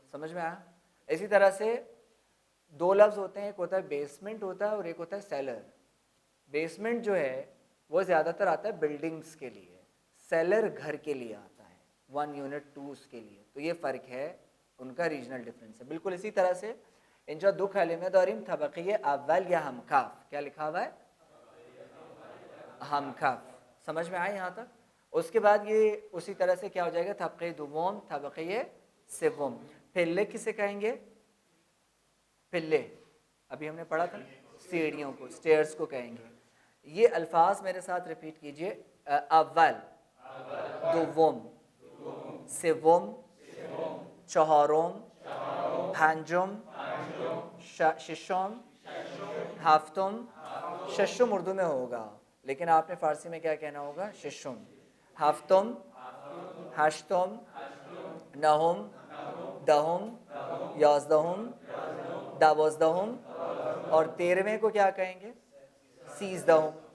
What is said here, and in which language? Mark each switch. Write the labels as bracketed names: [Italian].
[Urdu] سمجھ میں آیا؟ اسی طرح سے 2 لفظ ہوتے ہیں، ایک ہوتا ہے بیسمنٹ ہوتا ہے اور ایک ہوتا ہے سیلر. بیسمنٹ جو ہے وہ زیادہ تر آتا ہے بلڈنگز کے لیے، سیلر گھر کے لیے آتا ہے 1 یونٹ 2 اس کے لیے. تو یہ فرق ہے، ان کا ریجنل ڈفرینس ہے. بالکل اسی طرح سے [Persian] اینجا 2 کلمه داریم طبقه اول یا همکف. [Urdu] کیا لکھا ہوا ہے؟ همکف. سمجھ میں آئے یہاں تک؟ اس کے بعد یہ اسی طرح سے کیا ہو جائے گا؟ [Persian] طبقه دوم، طبقه سوم. [Urdu] پلے کسے کہیں گے؟ پلے ابھی ہم نے پڑھا تھا، سیڑھیوں کو، سٹیئرز کو کہیں گے. یہ الفاظ میرے ساتھ ریپیٹ کیجئے. [Persian] اول، دوم، سوم، چهارم، پنجم، ششم، ہفتم. [Urdu] ششم اردو میں ہوگا لیکن آپ نے فارسی میں کیا کہنا ہوگا؟ ششم. [Persian] ہفتم، ہشتم، نہم، دہم، یازدہم، دوازدہم، [Urdu] اور 13ویں کو کیا کہیں گے؟ [Persian] سیزدہم.